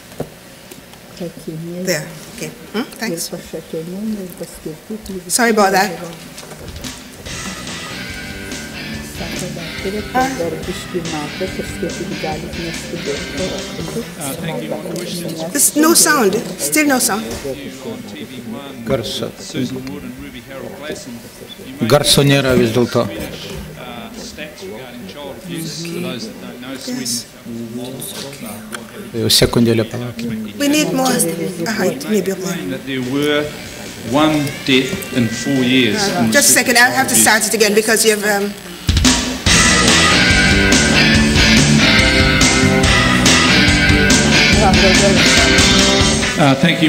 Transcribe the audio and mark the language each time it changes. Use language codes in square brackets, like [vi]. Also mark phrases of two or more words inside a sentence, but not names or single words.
[en] There. Okay. Thanks. Sorry about that. There's no sound. Still no sound. [lt] Garso nėra vis dėlto. Sekundėlę palaukime. [en] We need more height, maybe more. There were one death in 4 years. Just a second, I have to start it again because you have. Thank you.